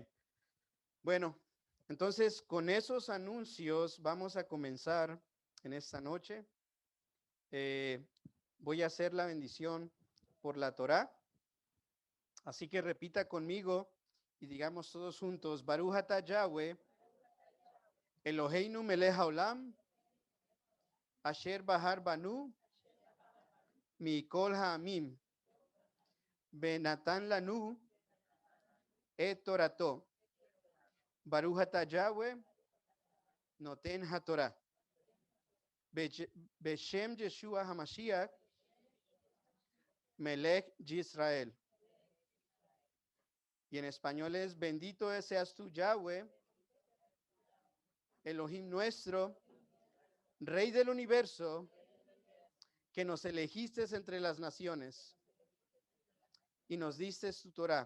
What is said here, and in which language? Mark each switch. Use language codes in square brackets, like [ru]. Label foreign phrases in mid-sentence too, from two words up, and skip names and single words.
[es] Bueno, entonces con esos anuncios vamos a comenzar en esta noche. Voy a hacer la bendición por la Torá. Así que repita conmigo y digamos todos juntos, [he] ברוך אתה יהוה אלוהינו מלך העולם אשר בחר בנו מכל העמים ונתן לנו את תורתו. ברוך אתה יהוה נותן התורה. בשם ישוע המשיח מלך ישראל. [es] Y en español es, bendito seas tú, Yahweh, Elohim nuestro, Rey del universo, que nos elegiste entre las naciones y nos diste tu Torah.